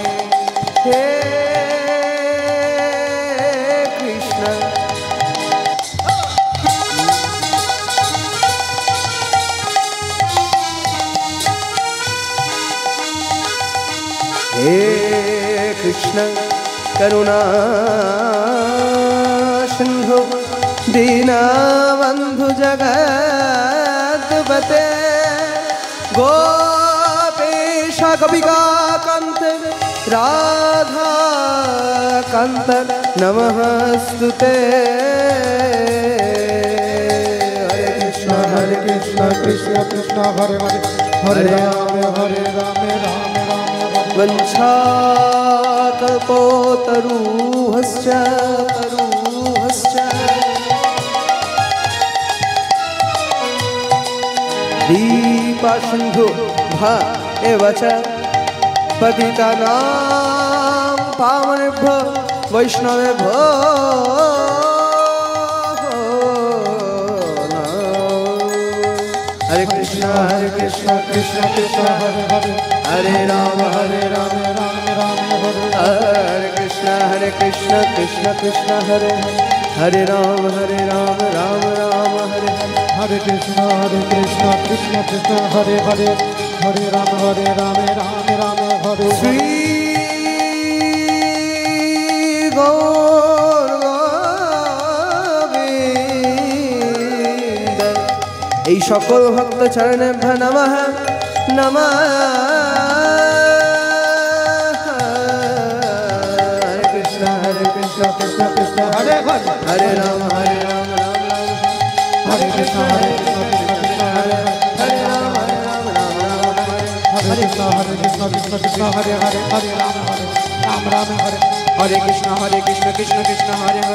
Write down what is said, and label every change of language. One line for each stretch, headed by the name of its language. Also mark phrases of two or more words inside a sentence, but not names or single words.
Sanskrit: हे कृष्ण हे कृष्ण करुणा सिंधु दीनबंधु जगत्पते गोपेश कविका कांत राधा कांत नमस्तुते हरे कृष्ण कृष्ण कृष्ण कृष्ण हरे हरे हरे राम राम राम वंशाकल्पोतरूहश्च दीपसिन्धु भा एव च पतितानां पावनेभ्यो वैष्णवेभ्यो हरे कृष्ण कृष्ण कृष्ण कृष्ण हरे हरे हरे राम हरे राम राम हरे हरे कृष्ण कृष्ण कृष्ण हरे हरे राम राम राम हरे हरे कृष्ण कृष्ण कृष्ण हरे हरे हरे राम राम हरे
Bangla: श्री गौर गोविंद এই সকল ভক্ত চরণে নমঃ নমঃ হরে কৃষ্ণ
Sanskrit: कृष्ण कृष्ण हरे हरे हरे राम राम राम हरे कृष्ण कृष्ण हरे हरे राम राम राम हरे कृष्ण कृष्ण हरे हरे हरे राम हरे राम राम हरे हरे कृष्ण कृष्ण कृष्ण हरे हरे